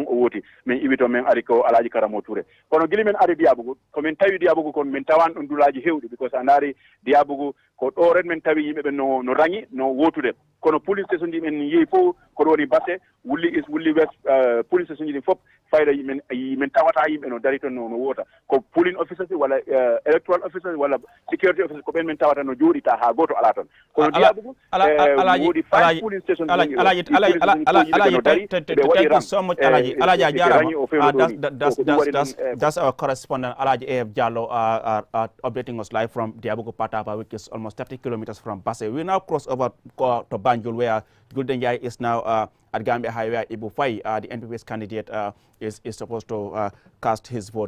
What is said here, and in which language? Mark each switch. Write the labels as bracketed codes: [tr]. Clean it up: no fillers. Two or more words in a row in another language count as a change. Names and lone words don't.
[ff] o woti min iwi to men ari ko Alaji Karamo Touré kono guili men ari Diabougou komin tawi Diabougou kon min tawan ɗon dulaji hewɗi because a ndaari Diabougou ko ɗo ren men tawi yimɓeɓe no rangi no wotude kono police station ji men yeehi fof koɗo woni Basse Wulli East Wulli West police station ji ɗin fof fayda men tawata yimɓe no dari toon no wota ko [en] polling officers [ff] walla [en] electoral officers [ff] walla [en] security officers [ff] ko ɓen men tawata no jooɗita ha goto ala toon kono Diabougou woodi 5 [en] polling station alaji thank you so much alaji [ff] a jarama [en] that's our correspondent Alaji AF Jallow updating us live from Diabougou Patapa, which is almost 30 kilometers from Basse. We now cross over to Banjul, where Gulden Jai is now at Gambia High, where Ibu Fai, the NPP's candidate, is supposed to cast his vote.